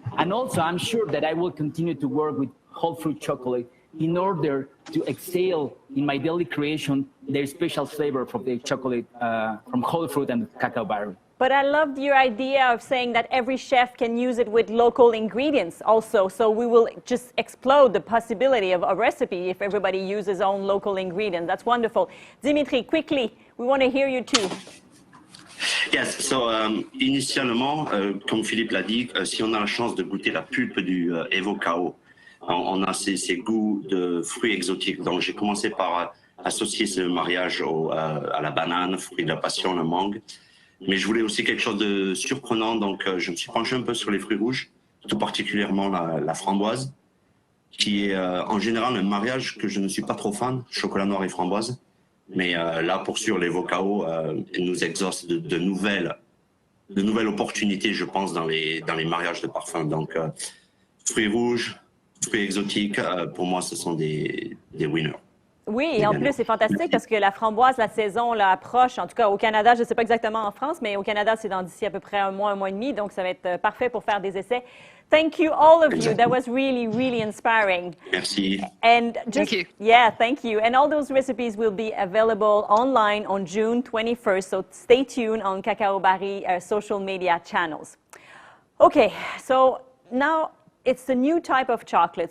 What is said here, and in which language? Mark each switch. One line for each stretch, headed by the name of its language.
English: And also, I'm sure that I will continue to work with WholeFruit chocolate in order to excel in my daily creation their special flavor from the chocolate from WholeFruit and cacao barley. But I loved your idea of saying that every chef can use it with local ingredients also. So we will just explode the possibility of a recipe if everybody uses own local ingredients. That's wonderful. Dimitri, quickly, we want to hear you too. Yes, so
French: initialement, comme Philippe l'a dit, si on a la chance de goûter la pulpe du Evokao, on a ces goûts de fruits exotiques. Donc j'ai commencé par associer ce mariage à la banane, fruit de la passion, la mangue. Mais je voulais aussi quelque chose de surprenant, donc je me suis penché un peu sur les fruits rouges, tout particulièrement la framboise, qui est en général un mariage que je ne suis pas trop fan, chocolat noir et framboise. Mais là, pour sûr, l'Evokao nous exauce de nouvelles opportunités, je pense, dans les mariages de parfums. Donc, fruits rouges, fruits exotiques, pour moi, ce sont des winners. Oui, et en plus, c'est fantastique parce que la framboise, la saison là, approche. En tout cas, au Canada, je ne sais pas exactement en France, mais au Canada, c'est d'ici à peu près un mois et demi. Donc, ça va être parfait pour faire des essais.
English: Thank you, all of you. That was really, really inspiring.
French: Merci.
English: And just, thank you. Yeah, thank you. And all those recipes will be available online on June 21st. So stay tuned on Cacao Barry social media channels. Okay, so now it's a new type of chocolate.